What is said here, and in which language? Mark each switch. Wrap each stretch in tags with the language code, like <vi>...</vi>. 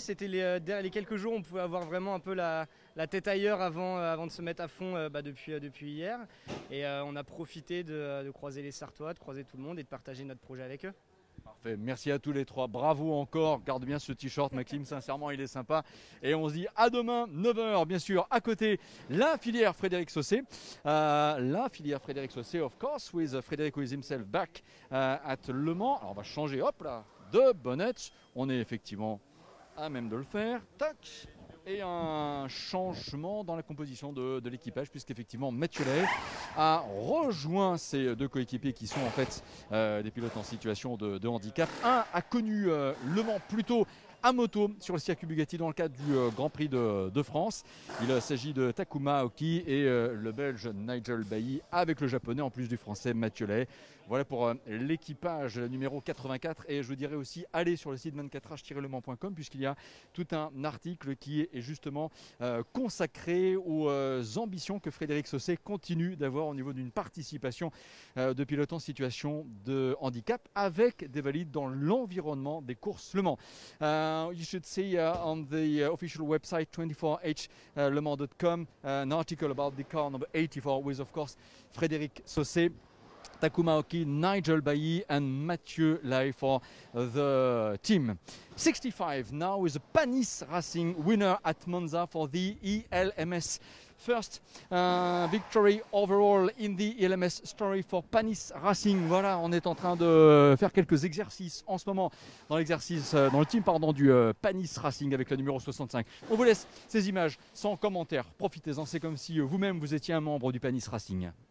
<fr>C'était les quelques jours où on pouvait avoir vraiment un peu la tête ailleurs avant de se mettre à fond depuis hier. Et on a profité de croiser les Sartois, de croiser tout le monde et de partager notre projet avec eux. Parfait, merci à tous les trois, bravo encore, garde bien ce t-shirt Maxime, sincèrement il est sympa. Et on se dit à demain, 9h bien sûr, à côté la filière Frédéric Saucé.</fr> <en>Of course, with Frédéric who is himself back at Le Mans.</en> <fr>Alors on va changer, hop là, de bonnet, on est effectivement à même de le faire, tac. Et un changement dans la composition de l'équipage puisqu'effectivement Mathieu Lay a rejoint ses deux coéquipiers qui sont en fait des pilotes en situation de handicap. Un a connu Le Mans plutôt à moto sur le circuit Bugatti dans le cadre du Grand Prix de France. Il s'agit de Takuma Aoki et le Belge Nigel Bailly avec le japonais en plus du français Mathieu Lay. Voilà pour l'équipage numéro 84 et je vous dirais aussi allez sur le site 24h-lemans.com puisqu'il y a tout un article qui est justement consacré aux ambitions que Frédéric Saucé continue d'avoir au niveau d'une participation de pilotes en situation de handicap avec des valides dans l'environnement des courses Le Mans.</fr> <en>You should see on the official website 24hlemans.com an article about the car number 84 with of course Frédéric Saucé, Takuma Aoki, Nigel Bailly and Mathieu Lay for the team. 65 now is a Panis Racing winner at Monza for the ELMS. First victory overall in the ELMS story for Panis Racing.</en> <fr>Voilà, on est en train de faire quelques exercices en ce moment dans le team du Panis Racing avec le numéro 65. On vous laisse ces images sans commentaire. Profitez-en, c'est comme si vous-même vous étiez un membre du Panis Racing.</fr>